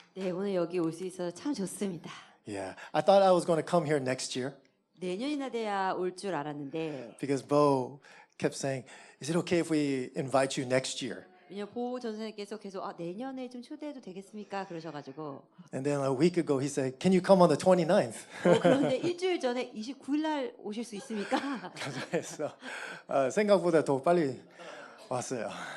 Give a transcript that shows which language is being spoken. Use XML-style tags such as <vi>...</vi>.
<ko>네, 오늘 여기 올 수 있어서 참 좋습니다.</ko> <en>Yeah, I thought I was going to come here next year</en> <ko>내년이나 돼야 올 줄 알았는데</ko> <en>because Bo kept saying, "Is it okay if we invite you next year?"</en> <ko>왜냐면 보 전선생님께서 계속 내년에 좀 초대해도 되겠습니까? 그러셔가지고</ko> <en>And then a week ago he said, "Can you come on the 29th?"</en> <ko>그런데 일주일 전에 29일 날 오실 수 있습니까? 그래서 생각보다 더 빨리 왔어요.</ko>